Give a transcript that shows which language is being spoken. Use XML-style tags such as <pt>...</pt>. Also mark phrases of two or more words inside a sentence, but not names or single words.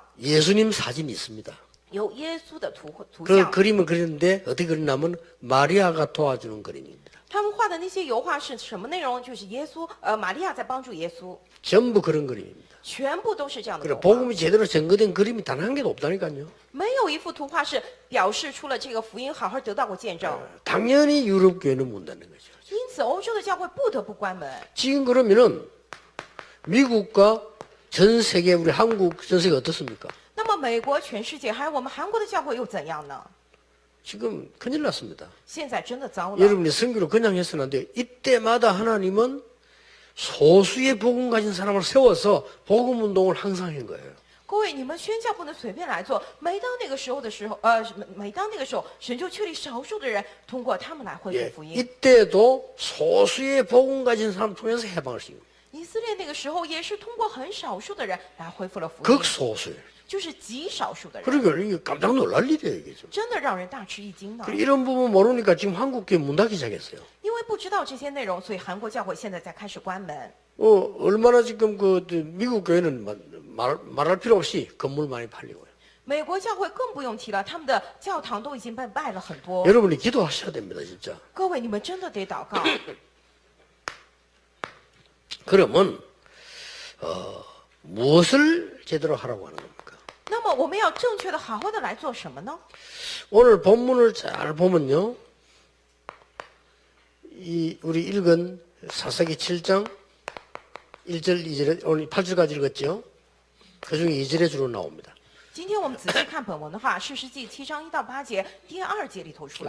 <ko>예수님 사진이 있습니다.</ko> <zh>有耶稣的图 그 像。</zh> <ko>그림을 그렸는데 어떻게 그렸냐면 마리아가 도와주는 그림입니다.</ko> <zh>他们画的那些油画是什么内容？就是耶稣，玛利亚在帮助耶稣，</zh> <ko>전부 그런 그림입니다.</ko> <zh>全部都是这样的</zh> <ko>그래</ko> <zh>油画。</zh> <ko>복음이 제대로 증거된 그림이 단 한 개도 없다니까요.</ko> <zh>没有一幅图画是表示出了这个福音好好得到过见证。</zh> <ko>당연히 유럽 교회는 못 닫는 거죠.</ko> <zh>因此，欧洲的教会不得不关门。</zh> <ko>지금 그러면은 미국과 전 세계 우리 한국 전 세계 어떻습니까?</ko> <zh>那么，美国、全世界还有我们韩国的教会又怎样呢？</zh> <ko>지금 큰일 났습니다.</ko> <zh>现在真的糟了。</zh> <ko>여러분이 선교를 그냥 해서는 안 돼요. 이때마다 하나님은 소수의 복음 가진 사람을 세워서 복음 운동을 항상 한 거예요.</ko> <zh>各位，你们宣教不能随便来做。每当那个时候，神就确立少数的人，通过他们来恢</zh> <ko>예,</ko> <zh>复福音。</zh> <ko>이때도 소수의 복음 가진 사람 통해서 해방을 시킵니다.</ko> <zh>以色列那个时候也是通过很少数的人来恢复了福音，</zh> <ko>극소수예요.</ko> <zh>就是极少数的人，</zh> <ko>그러니까 이게 깜짝 놀랄 일이에요, 이게 좀.</ko> <zh>真的让人大吃一惊呢。</zh> <ko>이런 부분 모르니까 지금 한국 교회 문 닫기 시작했어요.</ko> <zh>因为不知道这些内容，所以韩国教会现在在开始关门。</zh> <ko>얼마나 지금 미국 교회는 말할 필요 없이 건물 많이 팔리고요.</ko> <zh>美国教会更不用提了，他们的教堂都已经被卖了很多。</zh> <ko>여러분이 기도하셔야 됩니다, 진짜.</ko> <zh>各位，你们真的得祷告。</zh> <ko>그러면 무엇을 제대로 하라고 하는 겁니까?</ko> <zh>那么我们要正确的、好好的来做什么呢？</zh> <ko>오늘 본문을 잘 보면요, 우리 읽은 사사기 7장 1절, 2절에 오늘 8절까지 읽었죠. 그중에 2절에 주로 나옵니다.</ko> <zh>今天我们仔细看本文的话，士师记7章1到8节，第2节里头出来，</zh>